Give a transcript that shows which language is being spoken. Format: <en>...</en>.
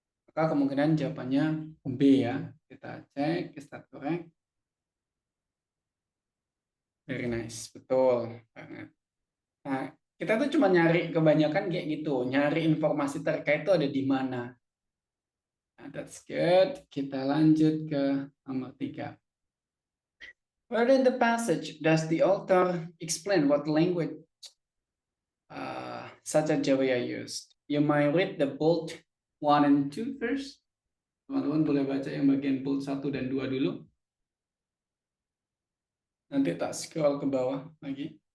<id>Maka kemungkinan jawabannya B ya. Kita cek,</id> <en>is that correct? Very nice,</en> <id>betul banget. Nah, kita tuh cuma nyari kebanyakan kayak gitu, nyari informasi terkait itu ada di mana. Nah,</id> <en>that's good.</en> <id>Kita lanjut ke nomor 3.</id> <en>Where in the passage does the author explain what language Sacha Jawaya used? You might read the bold 1 and 2 first.</en> <id>Teman-teman boleh baca yang bagian bold 1 dan 2 dulu. Nanti tak scroll ke bawah lagi.</id>